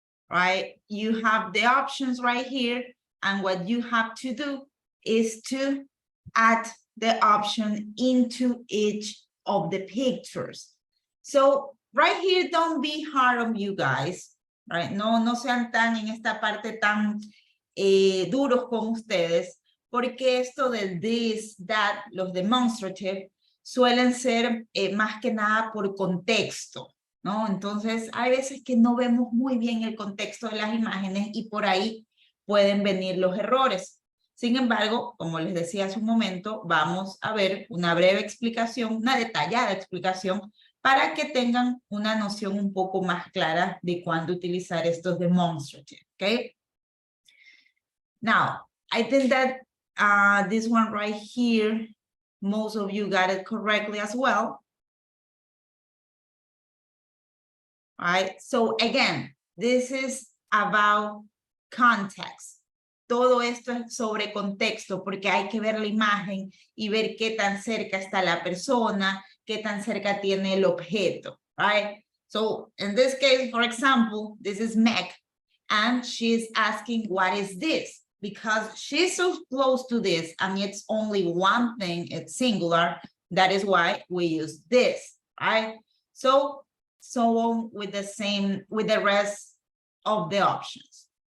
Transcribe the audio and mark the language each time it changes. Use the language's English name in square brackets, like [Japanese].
[English] Right, you have the options right here, and what you have to do is to add the option into each of the pictures. So right here, don't be hard on you guys, right? [Spanish] No sean tan en esta parte tan duros con ustedes, porque esto del this, that, los demonstrative, suelen ser más que nada por contexto, ¿no? Entonces, hay veces que no vemos muy bien el contexto de las imágenes y por ahí pueden venir los errores. Sin embargo, como les decía hace un momento, vamos a ver una breve explicación, una detallada explicación, para que tengan una noción un poco más clara de cuándo utilizar estos demonstrative, ¿ok? [English] Now, I think that this one right here, most of you got it correctly as well. Right? So again, this is about context. [Spanish] Todo esto es sobre contexto, porque hay que ver la imagen y ver qué tan cerca está la persona, qué tan cerca tiene el objeto, right? [English] So in this case, for example, this is Meg, and she's asking, what is this? because she's so close to this and it's only one thing, it's singular, that is why we use this, right? So on with the rest of the options.